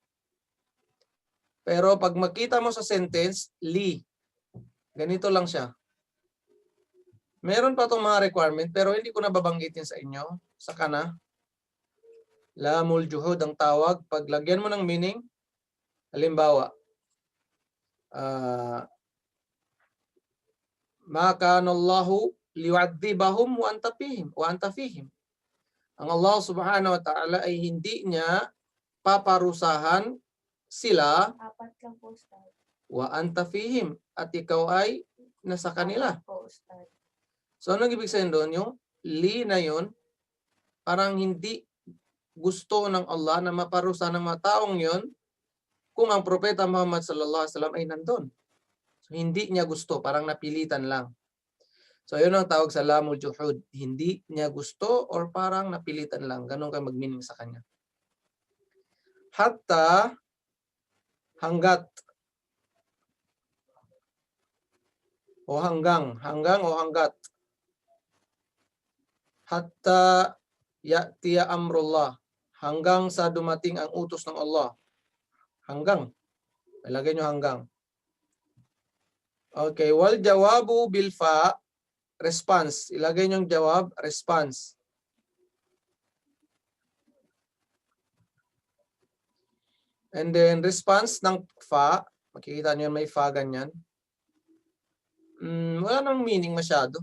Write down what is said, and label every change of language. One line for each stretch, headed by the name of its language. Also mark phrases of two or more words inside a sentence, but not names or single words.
Filipino: Pero pag makita mo sa sentence, li. Ganito lang siya. Meron pa itong mga requirement, pero hindi ko na babanggitin sa inyo. Saka na.
Arabic: Lamul juhud
Filipino: ang tawag. Pag lagyan mo ng meaning, halimbawa,
Arabic: ma kana Allahu liyu'adzibahum wa anta fihim.
Filipino: Ang Allah
Arabic: Subhanahu wa Ta'ala
Filipino: ay hindi niya paparusahan sila 4 lang po, Ustad.
Arabic: wa anta fihim
Filipino: at ikaw ay nasa kanila. 4 po, Ustad. So anong ibig sabihin doon? Yung li na yun, parang hindi gusto ng Allah na maparusahan ng mga taong yun kung ang propeta Muhammad
Arabic: sallallahu alaihi wasallam
Filipino: ay nandun. So hindi niya gusto, parang napilitan lang. So yun ang tawag sa
Arabic: lamul juhud.
Filipino: Hindi niya gusto or parang napilitan lang. Ganun ka mag-meaning sa kanya. Hatta, hanggat. O hanggang. Hanggang o hanggat.
Arabic: Hatta ya'tiya amrullah.
Filipino: Hanggang sa dumating ang utos ng Allah. Hanggang. Ilagay nyo hanggang. Okay.
Arabic: Wal jawabu bil fa.
Filipino: Response. Ilagay nyo yung jawab. Response. And then response ng fa. Makikita nyo may fa ganyan. Wala nang meaning masyado.